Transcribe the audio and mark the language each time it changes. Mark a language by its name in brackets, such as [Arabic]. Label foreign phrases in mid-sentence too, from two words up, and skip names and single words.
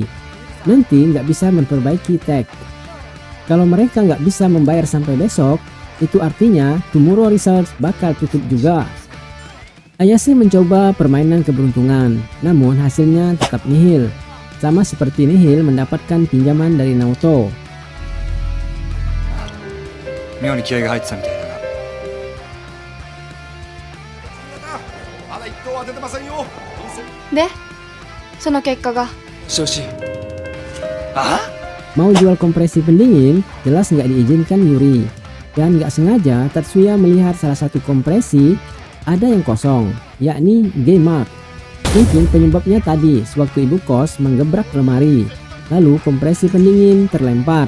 [Indonesian] Nanti nggak bisa memperbaiki tech. Kalau mereka nggak bisa membayar sampai besok, itu artinya Tomorrow Research bakal tutup juga. Ayase mencoba permainan keberuntungan, namun hasilnya tetap nihil. Sama seperti nihil mendapatkan pinjaman dari Naoto. [Japanese] 妙に気合が入ってたみたいだが。まだ一等は出てませんよ。で、その結果が。調子。あ？ [Indonesian] Mau jual kompresi pendingin, jelas nggak diizinkan Yuri. Dan nggak sengaja Tatsuya melihat salah satu kompresi ada yang kosong, yakni G-Mark. Mungkin penyebabnya tadi sewaktu ibu kos menggebrak lemari, lalu kompresi pendingin terlempar.